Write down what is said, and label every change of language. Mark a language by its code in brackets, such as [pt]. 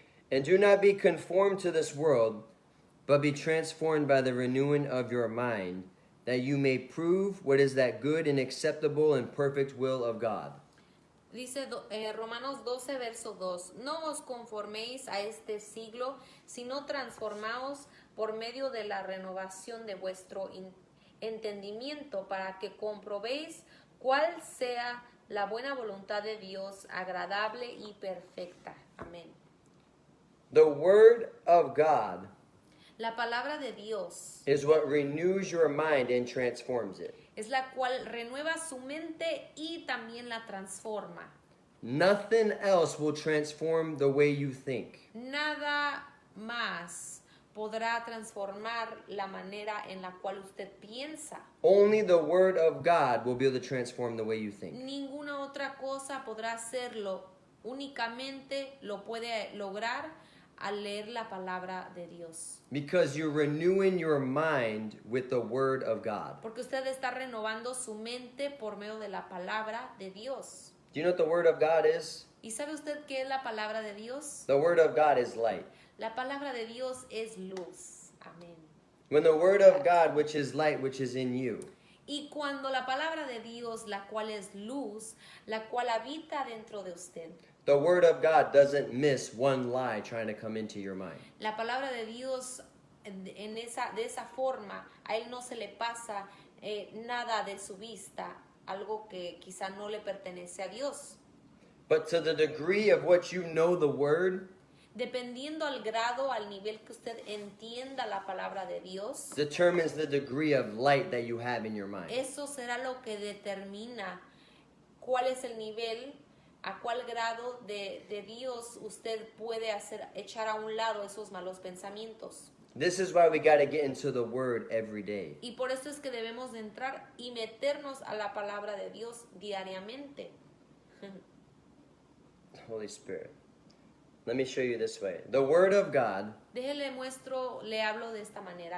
[en] And do not be conformed to this world, but be transformed by the renewing of your mind, that you may prove what is that good and acceptable and perfect will of God. [es] Dice Romanos 12, verso 2. No os conforméis a este siglo, sino transformaos por medio de la renovación de vuestro entendimiento, para que comprobéis cuál sea la buena voluntad de Dios, agradable y perfecta. Amén. [en] The word of God [es] La palabra de Dios [en] is what renews your mind and transforms it. [es] es la cual renueva su mente y también la transforma. [en] Nothing else will transform the way you think. [es] Nada más podrá transformar la manera en la cual usted piensa. [en] Only the word of God will be able to transform the way you think. [es] Ninguna otra cosa podrá hacerlo. Únicamente lo puede lograr al leer la palabra de Dios. [en] Because you're renewing your mind with the word of God. [es] Porque usted está renovando su mente por medio de la palabra de Dios. [en] Do you know what the word of God is? [es] ¿Y sabe usted qué es la palabra de Dios? [en] The word of God is light. [es] La palabra de Dios es luz. Amén. [en] When the word of God, which is light, which is in you, [es] Y cuando la palabra de Dios, la cual es luz, la cual habita dentro de usted, [en] the word of God doesn't miss one lie trying to come into your mind. [es] la palabra de Dios de esa forma, a él no se le pasa nada de su vista, algo que quizá no le pertenece a Dios. [en] But to the degree of what you know the word, [es] Dependiendo al grado, al nivel que usted entienda la palabra de Dios, [en] determines the degree of light that you have in your mind. [es] eso será lo que determina cuál es el nivel a cuál grado de Dios usted puede echar a un lado esos malos pensamientos. [en] This is why we got to get into the Word every day. [es] Y por eso es que debemos de entrar y meternos a la palabra de Dios diariamente. [en] Holy Spirit. Let me show you this way. The Word of God, [es] Déjele muestro, le hablo de esta manera.